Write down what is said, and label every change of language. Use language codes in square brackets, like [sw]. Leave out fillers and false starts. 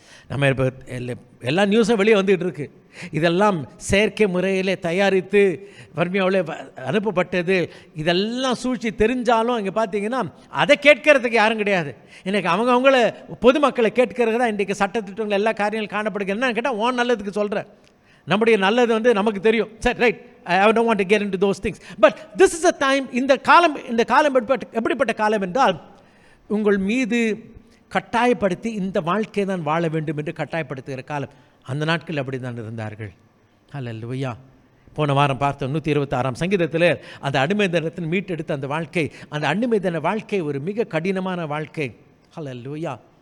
[ta] நம்ம இப்போ எல்லா நியூஸும் வெளியே வந்துகிட்டு இருக்கு. இதெல்லாம் செயற்கை முறையில் தயாரித்து வறுமையாவில் அனுப்பப்பட்டது. இதெல்லாம் சூழ்ச்சி தெரிஞ்சாலும் இங்கே பார்த்தீங்கன்னா அதை கேட்கறதுக்கு யாரும் கிடையாது. இன்றைக்கி அவங்கள பொதுமக்களை கேட்கறது தான் இன்றைக்கி சட்டத்திட்டங்கள் எல்லா காரியங்களும் காணப்படுகிறது. என்னன்னு கேட்டால் உன் நல்லதுக்கு சொல்கிறேன், நம்முடைய நல்லது நமக்கு தெரியும். [en] சரி, right, I don't want to get into those things. But this is a time, [ta] இந்த காலம் எப்படிப்பட்ட காலம் என்றால், உங்கள் மீது கட்டாயப்படுத்தி இந்த வாழ்க்கையை தான் வாழ வேண்டும் என்று கட்டாயப்படுத்துகிற காலம். அந்த நாட்கள் அப்படி தான் இருந்தார்கள். ஹல்லேலூயா. போன வாரம் பார்த்தோம் 126ஆம் சங்கீதத்தில் அந்த அடிமைத்தனத்தின் மீட்டெடுத்த அந்த வாழ்க்கை, அந்த அடிமைத்தன வாழ்க்கை ஒரு மிக கடினமான வாழ்க்கை. ஹல்லேலூயா.